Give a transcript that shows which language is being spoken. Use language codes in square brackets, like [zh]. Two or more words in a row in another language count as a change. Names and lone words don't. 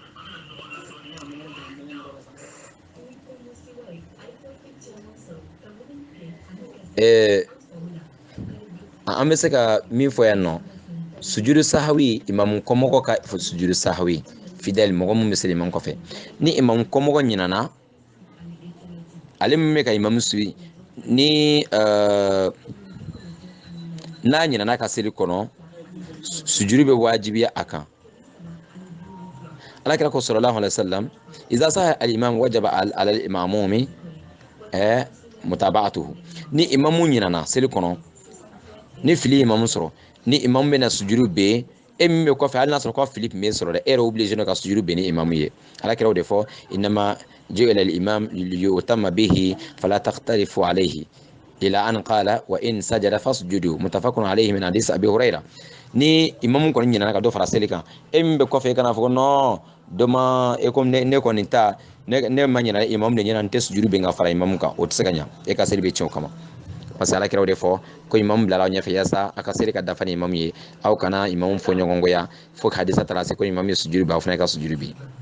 [bm] an bɛ se ka min fɔ yan nɔ [ar] سجود السهو [bm] imamu kɔmɔgɔ ka [ar] سجود السهو [bm] fidèle mɔgɔ mun bɛ seli imamu kɔfɛ ni imamu kɔmɔgɔ ɲinana ale min bɛ ka imamu suivi ni n'a ɲinana ka seli kɔnɔ sujudu bɛ wajibiya a kan. alakira ko [ar] صلى الله عليه وسلم إذا سها الإمام وجب على المأموم متابعته. [bm] ni imamu ɲinana seli kɔnɔ ni fili imamu sɔrɔ ni imamu bɛna sujudu bɛ e min bɛ kɔfɛ hali n'a sɔrɔ ko fili tun bɛ sɔrɔ dɛ e yɛrɛ obligé ka sujudu bɛ ni imamu ye. alakira o de fɔ [ar] إنما جعل الإمام ليؤتم به فلا تختلفوا عليه إلى أن قال وإن سجد فاسجدوا متفق عليه من حديث أبي هريرة. [bm] ni imamu kɔni ɲinana ka dɔ fara seli kan e min bɛ kɔfɛ e kana fɔ ko non dɔ ma e comme ne kɔni ta ne ma ɲinana imamu de ɲinana n tɛ sujudu bɛ ka fara imamu kan o tɛ se ka ɲa e ka seli bɛ tiɲɛ o kama. [fr] parce que [bm] alakira o de fɔ ko imamu bilala aw ɲɛfɛ yasa a ka seli ka dafa ni imamu ye aw kana imamu fɔ ɲɔgɔngoya fo ka hadisa taara se ko imamu ye sujudu bɛ aw fana ka sujudu bi.